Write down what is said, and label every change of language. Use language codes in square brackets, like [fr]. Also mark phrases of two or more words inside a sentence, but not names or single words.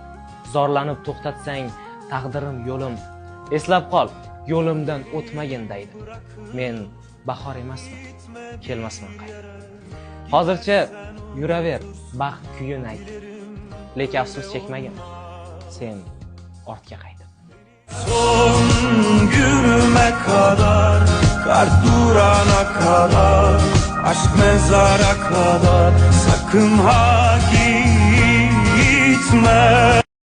[uz] Zorlanib to'xtatsang taqdirim yo'lim. Eslab qol, yo'limdan o'tmagin deydi. Men bahor emasman, kelmasman qaytib. Hozircha yuraver, baxt kuyin aytib. Lekin afsus chekmagin, sen ortga qaytib. [tr] Son günüme kadar, kar durana kadar, aşk mezara kadar, sakın ha gitme.